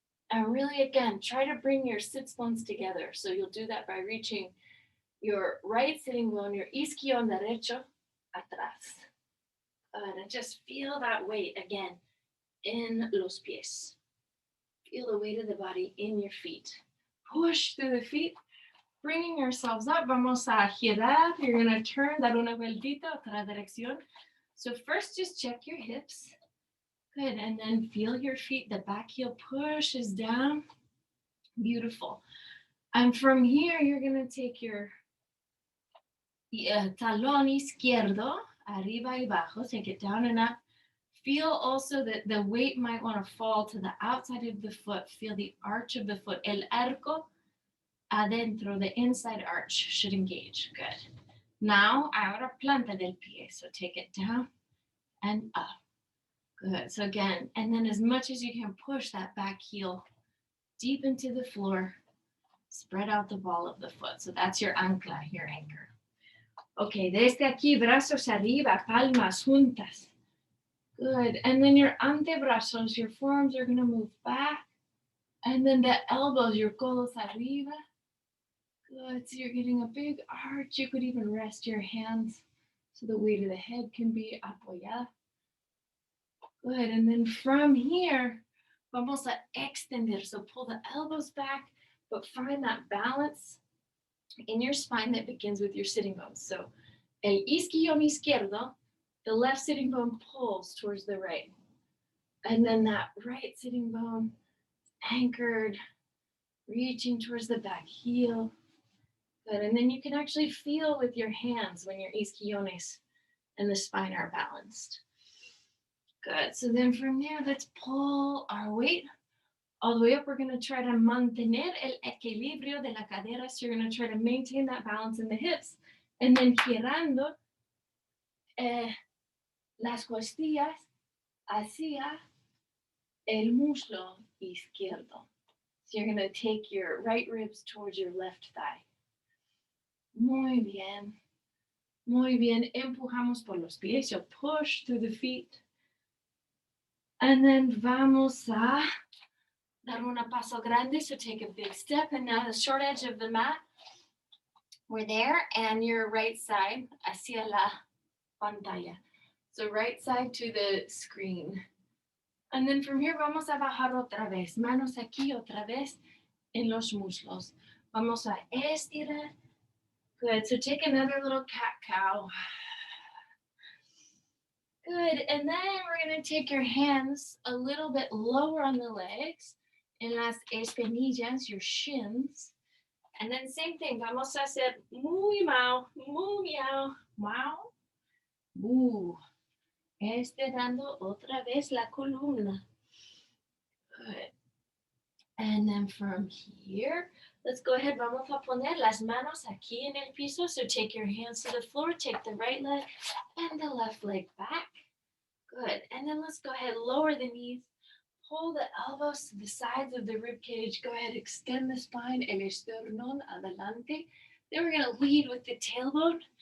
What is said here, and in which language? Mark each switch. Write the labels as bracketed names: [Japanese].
[English] And really, again, try to bring your sits bones together. So you'll do that by reaching your right sitting bone, your [Spanish] isquion derecho, atrás. [English] And just feel that weight again in [Spanish] los pies. [English] Feel the weight of the body in your feet. Push through the feet, bringing yourselves up. [Spanish] Vamos a girar. [English] You're going to turn, [Spanish] dar una vueltita, otra dirección. [English] So first, just check your hips. Good. And then feel your feet. The back heel pushes down. Beautiful. And from here, you're going to take your [Spanish] talón izquierdo, arriba y abajo. [English] Take it down and up. Feel also that the weight might want to fall to the outside of the foot. Feel the arch of the foot. [Spanish] El arco adentro, [English] the inside arch should engage. Good. [Spanish] Now, ahora planta del pie. [English] So take it down and up. Good. So again, and then as much as you can push that back heel deep into the floor. Spread out the ball of the foot. So that's your ancla, your anchor. [Spanish] Okay, desde aquí, brazos arriba, palmas juntas. [English] Good. And then your antebrazos, your forearms are going to move back. And then the elbows, your [Spanish] codos arriba. [English] Good. So you're getting a big arch. You could even rest your hands So the weight of the head can be apoyada. Good, and then from here, [Spanish] vamos a extender. [English] So pull the elbows back, but find that balance in your spine that begins with your sitting bones. So [Spanish] el isquion izquierdo, [English] the left sitting bone pulls towards the right. And then that right sitting bone anchored, reaching towards the back heel. Good. And then you can actually feel with your hands when your isquiones and the spine are balanced. Good. So then from there, let's pull our weight all the way up. We're going to try to [Spanish] mantener el equilibrio de la cadera. [English] So you're going to try to maintain that balance in the hips. And then [Spanish] girando las costillas hacia el muslo izquierdo. [English] So you're going to take your right ribs towards your left thigh. [Spanish] Muy bien. Muy bien. Empujamos por los pies. [English] So push through the feet. And then [Spanish] vamos a dar una paso grande. [English] So take a big step. And now the short edge of the mat. We're there. And your right side [Spanish] hacia la pantalla. [English] So right side to the screen. And then from here [Spanish] vamos a bajar otra vez. Manos aquí otra vez en los muslos. Vamos a estirar. Good. [English] So take another little cat-cow. Good. And then we're going to take your hands a little bit lower on the legs, [Spanish] en las espinillas, [English] your shins. And then same thing. [Spanish] Vamos a hacer muy mau, muy miau, mau, bu. Estirando otra vez la columna. [English] Good. And then from here, let's go ahead. [Spanish] Vamos a poner las manos aquí en el piso. [English] So take your hands to the floor. Take the right leg and the left leg back. Good. And then let's go ahead. Lower the knees. Pull the elbows to the sides of the rib cage. Go ahead. Extend the spine. [Spanish] El esternón adelante. [English] Then we're going to lead with the tailbone.